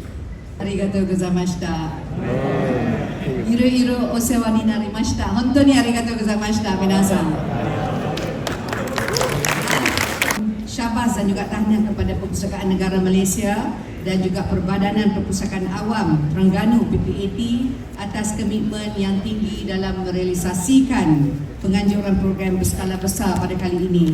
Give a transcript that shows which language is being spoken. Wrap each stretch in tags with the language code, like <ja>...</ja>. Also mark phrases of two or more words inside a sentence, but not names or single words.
<ja>ありがとうございました。色々お世話になりました. 本当にありがとうございました、皆さん.</ja> <ms>Syabas dan juga tahniah kepada Perpustakaan Negara Malaysia dan juga Perbadanan Perpustakaan Awam Terengganu PPAT atas komitmen yang tinggi dalam merealisasikan penganjuran program berskala besar pada kali ini.</ms>